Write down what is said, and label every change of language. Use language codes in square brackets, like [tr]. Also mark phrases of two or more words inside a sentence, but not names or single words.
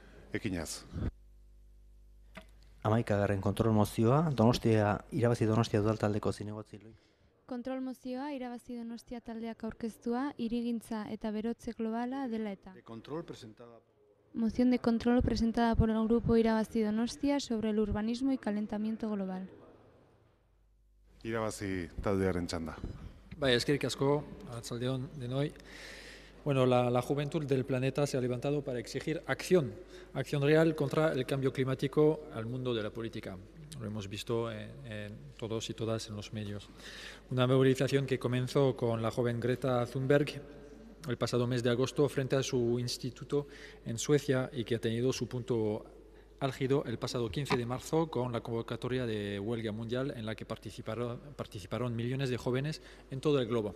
[eu] ekinaz. 11. kontrol mozioa, irabazi Donostia udaltaldeko zinegotzi. Kontrol mozioa irabazi Donostia taldeak aurkeztua, hirigintza eta berotze globala dela eta. [es] Moción de control presentada por el grupo Irabazi Donostia sobre el urbanismo y calentamiento global. [eu] Irabazi taldearen txanda. Bai, eskerrik asko, arratsaldeon denoi. [es] Bueno, la juventud del planeta se ha levantado para exigir acción real contra el cambio climático al mundo de la política. Lo hemos visto en todos y todas en los medios. Una movilización que comenzó con la joven Greta Thunberg el pasado mes de agosto frente a su instituto en Suecia y que ha tenido su punto álgido el pasado 15 de marzo con la convocatoria de huelga mundial en la que participaron millones de jóvenes en todo el globo.